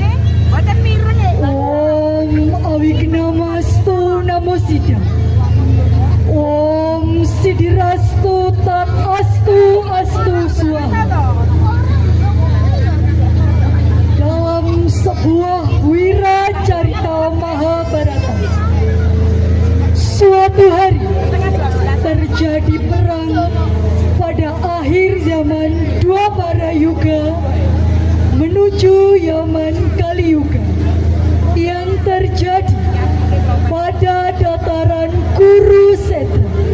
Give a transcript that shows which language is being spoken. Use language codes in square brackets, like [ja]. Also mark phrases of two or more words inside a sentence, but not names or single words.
[sa] ॐ अविघ्नमस्तु नमः सिद्धम्. ॐ सिद्धिरस्तु तदस्तु अस्तु स्वाहा. [id] Dalam sebuah wiracarita Mahabharata, suatu hari terjadi perang pada akhir zaman Dwapara Yuga menuju zaman Kali Yuga yang terjadi pada dataran Kurukshetra.